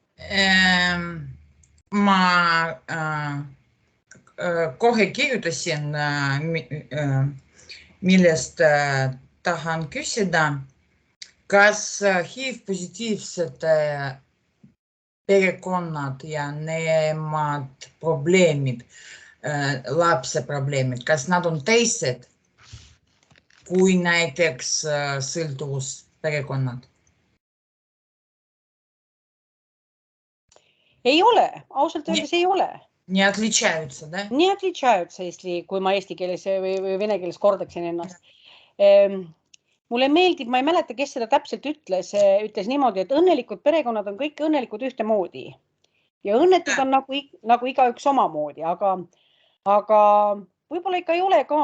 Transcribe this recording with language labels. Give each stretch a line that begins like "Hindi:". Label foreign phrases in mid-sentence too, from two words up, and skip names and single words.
Estonian: Ma kohe kirjutasin, millest tahan küsida, kas HIV-positiivsete perekonnad ja nemad probleemid lapse probleemid, kas nad on teised kui näiteks sõltuvusperekonnad? Ei ole, ausalt öeldes ei ole.
Russian: Не отличаются, да? Не отличаются,
Estonian: kui ma eesti keeles või vene keeles kordaksin ennast. Mulle meeldib, ma ei mäleta, kes seda täpselt ütles niimoodi, et õnnelikud perekonnad on kõik õnnelikud ühtemoodi. Ja õnnetud on nagu igaüks omamoodi, aga võib-olla ikka ei ole ka.